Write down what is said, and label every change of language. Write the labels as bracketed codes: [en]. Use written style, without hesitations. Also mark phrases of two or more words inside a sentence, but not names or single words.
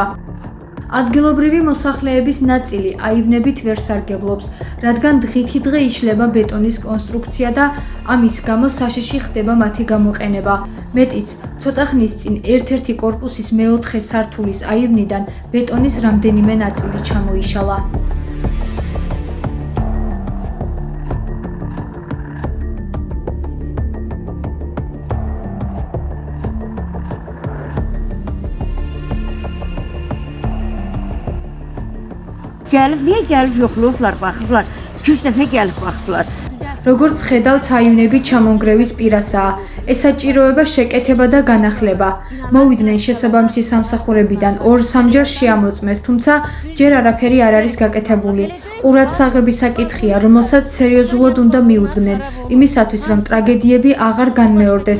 [ka] ადგილობრივი მოსახლეების ნაწილი აივნებით ვერ სარგებლობს, რადგან დღითიდღე იშლება ბეტონის კონსტრუქცია და ამის გამო საშიში ხდება მათი გამოყენება. მეტიც, ცოტა ხნის წინ ერთ-ერთი კორპუსის მეოთხე სართულის აივნიდან ბეტონის რამდენიმე ნაწილი ჩამოიშალა. [az] Niyə gəlib yoxlayıblar, baxıblar. 2-3 dəfə gəlib baxdılar. [ka] როგორც ხედავთ, აივნები ჩამონგრევის პირასაა. ესაჭიროება შეკეთება და განახლება. მოვიდნენ შესაბამისი სამსახურებიდან 2-3 შეამოწმეს, თუმცა ჯერ არაფერი არ არის გაკეთებული. ყურადსაღების საკითხია, რომელსაც სერიოზულად უნდა მიუდგნენ, იმისათვის, რომ ტრაგედიები აღარ განმეორდეს.